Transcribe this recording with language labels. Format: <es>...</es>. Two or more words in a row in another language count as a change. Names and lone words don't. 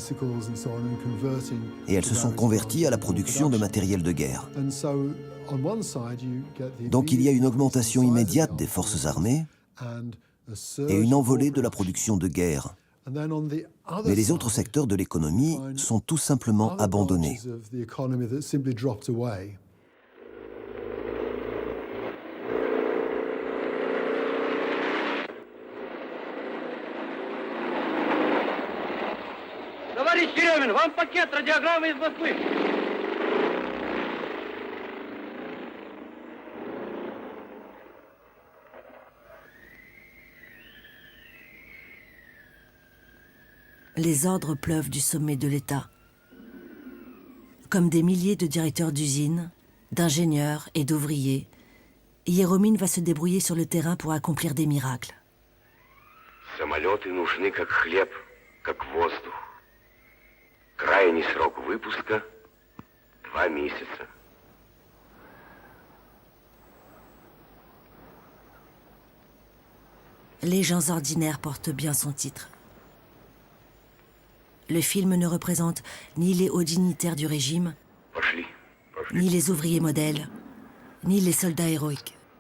<fr>Et elles se sont converties à la production de matériel de guerre. Donc il y a une augmentation immédiate des forces armées et une envolée de la production de guerre. Mais les autres secteurs de l'économie sont tout simplement abandonnés.</fr> <ru>Товарищ Еремин, вам пакет радиограммы из Москвы.</ru> <fr>Les ordres pleuvent du sommet de l'État. Comme des milliers de directeurs d'usines, d'ingénieurs et d'ouvriers, Еремин va se débrouiller sur le terrain pour accomplir des miracles.</fr> <ru>Самолеты нужны как хлеб, как воздух. Крайний срок выпуска — 2 месяца.</ru> <fr>Les gens ordinaires portent bien son titre. Le film ne représente ni les hauts dignitaires du régime,</fr> <ru>Пошли.</ru> <fr>ni les ouvriers modèles, ni les soldats héroïques.</fr>